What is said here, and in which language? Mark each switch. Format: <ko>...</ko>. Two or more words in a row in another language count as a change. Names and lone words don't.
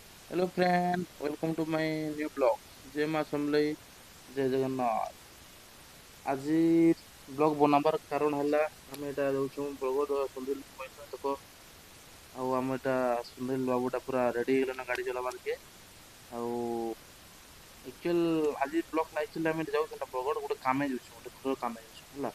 <en>Hello friend, welcome to my new blog.</en> <hi>जय माँ समलई, जय जगन्नाथ।</hi> <or>আজি ବ୍ଲଗ୍ ବନାବାର କାରଣ ହେଲା ଆମେ ଏଇଟା ଯାଉଛୁ ବରଗଡ଼ ସୁନ୍ଦରୀ ବୈଠକ। ଆଉ ଆମେ ଏଇଟା ସୁନ୍ଦରୀ ବାବୁଟା ପୁରା ରେଡ଼ି ହେଇଗଲାଣି ଗାଡ଼ି ଚଲାବାର୍କେ। ଆଉ ଆକ୍ଚୁଆଲ ଆଜି ବ୍ଲଗ୍ ଲାଗିଥିଲେ ଆମେ ଯାଉଛୁ ନା ବରଗଡ଼ ଗୋଟେ କାମେ ଯାଉଛୁ, ଗୋଟେ ଘର କାମେ ଯାଉଛୁ ହେଲା।</or>